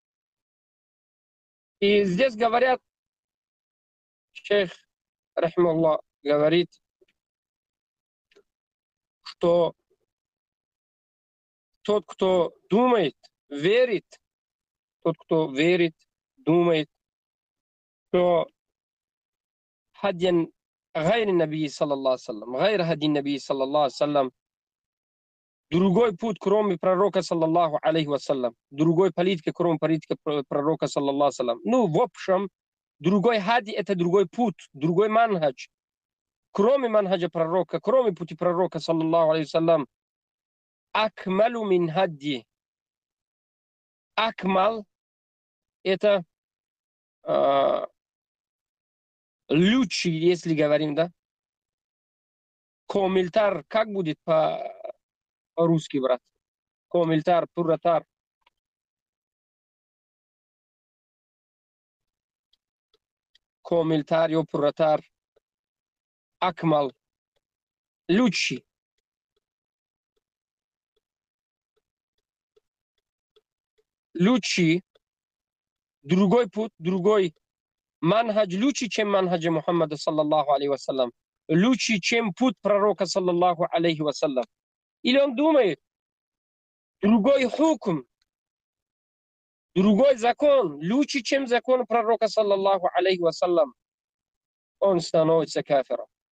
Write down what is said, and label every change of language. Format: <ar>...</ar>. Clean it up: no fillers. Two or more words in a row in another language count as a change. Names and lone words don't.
<ru>И здесь говорят, шейх, рахималлах, говорит, что тот, кто думает, верит, думает, что</ru> <ar>هديا غير النبي صلى الله سلم غير هدي النبي صلى الله سلم,</ar> <ru>другой путь, кроме пророка</ru> <ar>صلى الله عليه وسلم,</ar> <ru>другой политика, кроме политики пророка</ru> <ar>صلى الله سلم.</ar> <ru>Ну, в общем, другой хади это другой путь, другой манхадж, кроме манхаджа пророка, кроме пути пророка</ru> <ar>صلى الله عليه وسلم. أكمل من هدي.</ar> <ru>Акмал это лучший, если говорим, да? Комильтар, как будет по-русски, брат?</ru> <tg>Комильтар, пуратар. Комильтар, пуратар.</tg> <ru>Акмал. Лучший. Лучший. Другой путь, другой манхадж лучше, чем манхаджа Мухаммада</ru> <ar>صلى الله عليه وسلم.</ar> <ru>Лучше, чем путь пророка</ru> <ar>صلى الله عليه وسلم.</ar> <ru>Или он думает, другой хукм, другой закон, лучше, чем закон пророка</ru> <ar>صلى الله عليه وسلم,</ar> <ru>он становится кафиром.</ru>